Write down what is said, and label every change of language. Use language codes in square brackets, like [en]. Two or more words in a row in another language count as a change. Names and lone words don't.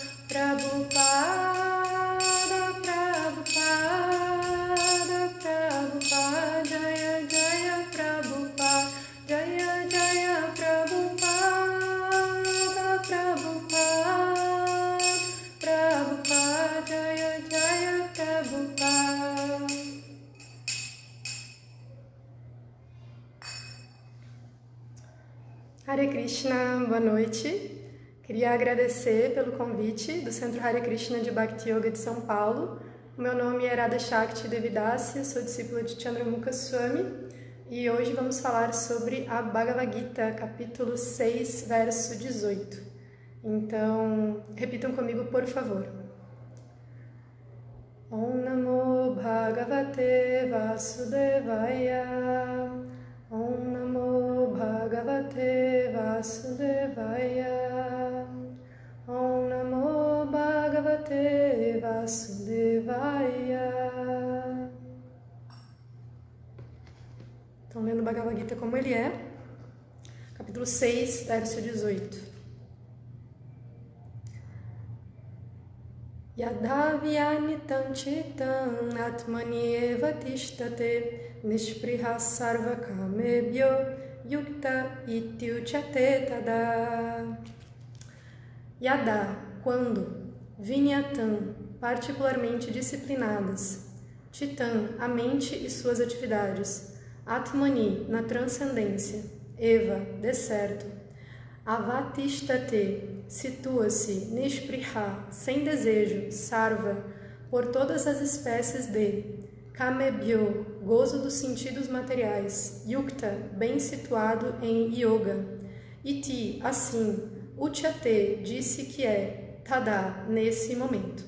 [sa] Prabhupada, Prabhupada, Jaya Jaya Prabhupada, Jaya Jaya Prabhupada, Prabhupada, Jaya Jaya Prabhupada. [pt] Hare Krishna, boa noite. Queria agradecer pelo convite do Centro Hare Krishna de Bhakti Yoga de São Paulo. O meu nome é Radha Shakti Devidasi, sou discípula de Chandramukha Swami e hoje vamos falar sobre a Bhagavad Gita, capítulo 6, verso 18. Então, repitam comigo, por favor. [sa] Om Namo Bhagavate Vasudevaya, Om Namo Bhagavate Vasudevaya, Om Namo Bhagavate Vasudevaya. [pt] Estão lendo o Bhagavad Gita como ele é, capítulo 6, verso 18. [sa] Yadha vyanitam chitam atmani eva tishtate nishpriha sarva kamebhyo yukta ityuchate tada. Yadha, [pt] quando, vinyatam, particularmente disciplinadas, chitam, a mente e suas atividades, atmani, na transcendência, eva, de certo, avatishtate, situa-se, nishpriha, sem desejo, sarva, por todas as espécies de, kamebhyo, gozo dos sentidos materiais, yukta, bem situado em yoga, iti, assim, uchate, disse que é, tada, nesse momento.